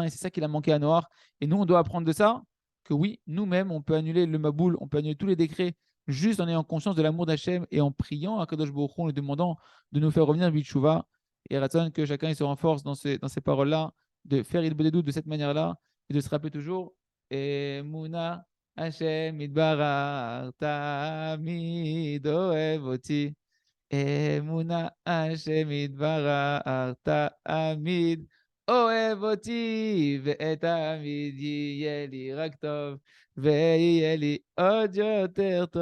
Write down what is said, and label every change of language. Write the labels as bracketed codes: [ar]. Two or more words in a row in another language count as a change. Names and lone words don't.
[fr] Et c'est ça qu'il a manqué à Noach. Et nous, on doit apprendre de ça que oui, nous-mêmes, on peut annuler le Maboul, on peut annuler tous les décrets juste en ayant conscience de l'amour d'Hachem et en priant à [he] קדוש ברוך הוא, [fr] en lui demandant de nous faire revenir Bitshuva. Et Ratson, que chacun il se renforce dans ces paroles-là, de faire il doutes de cette manière-là et de se rappeler toujours [he] אמונה השם יתברך תמיד אוהב אותי. אמונה השם יתברך תמיד אוהב אותי ותמיד יהיה לי רק טוב ויהיה לי עוד יותר טוב.